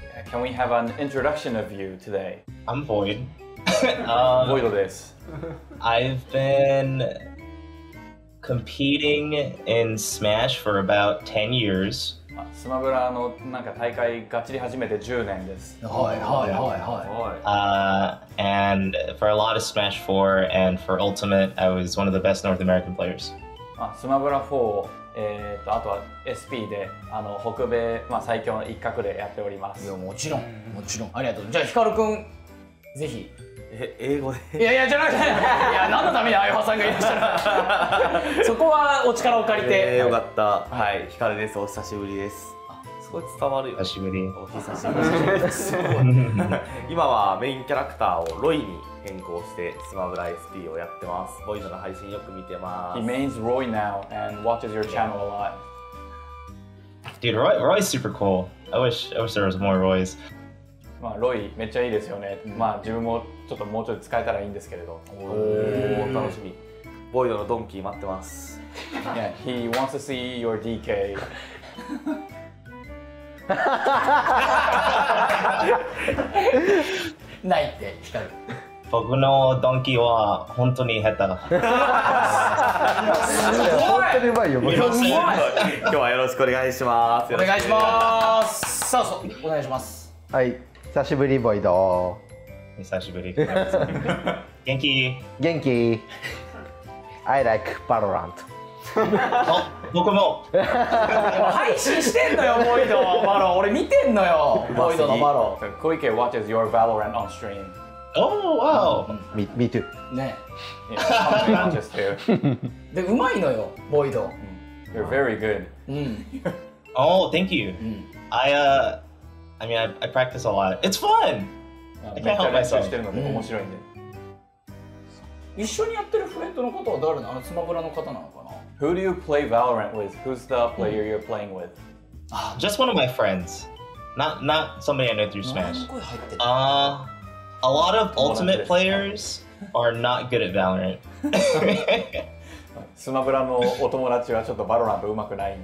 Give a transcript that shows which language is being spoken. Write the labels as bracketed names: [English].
[English] Can we have an introduction of you today? I'm Void. [Japanese] ボイドです。 [English] I've been competing in Smash for about 10 years. [Japanese] スマブラのなんか大会がっちり始めて10年です。はいはいはい。 [English] And for a lot of Smash 4 and for Ultimate, I was one of the best North American players. [Japanese] スマブラ4、あとは SP で北米、最強の一角でやっております。いや、もちろんありがとう。じゃあヒカルくんぜひ。英語で。いやじゃなくて、いや何のためにあゆはさんがいらっしゃるそこはお力を借りて。よかった。はい、ヒカルです。お久しぶりです。すごい伝わるよ。久しぶり。お久しぶりです。今はメインキャラクターをロイに変更してスマブラ SP をやってます。ボイドの配信よく見てます。 [English] He means Roy now and watches your channel a lot. Dude, Roy's super cool. I wish there was more Roys. [Japanese] ロイめっちゃいいですよね。自分もちょっともうちょい使えたらいいんですけれど。おお、楽しみ。ボイドのドンキー待ってます。 [English] Yeah, he wants to see your DK. [Japanese] ないってヒカル。僕のドンキは本当に下手。本当にうまいよ。今日はよろしくお願いします。お願いします。さあ、お願いします。はい、久しぶりボイド。 Hisashiburi. Genki. 元気 [English] I like Valorant. Oh, [Japanese] Bokumo. 配信してんのよボイドバロ。俺見てんのよボイドのバロ。 [English] So Koike watches your Valorant on stream. Oh, wow. Me too. [Japanese] ね [English] Yeah, Kamui watches too. [Japanese] でうまいのよボイド。 [English] You're very good. [Japanese] うん。 [English] Oh, thank you. I mean, I practice a lot. It's fun. [Japanese] めっちゃ練習してるのでうん面白いんで。一緒にやってるフレンドの方は誰なの？スマブラの方なのかな？ [English] Who do you play Valorant with? Who's the player you're playing with? Just one of my friends. Not somebody I know through [Japanese] 何 [English] Smash. [Japanese] 声入ってる？ [English] A lot of Ultimate players are not good at Valorant. [Japanese] スマブラのお友達はちょっとバロラント上手くないんで。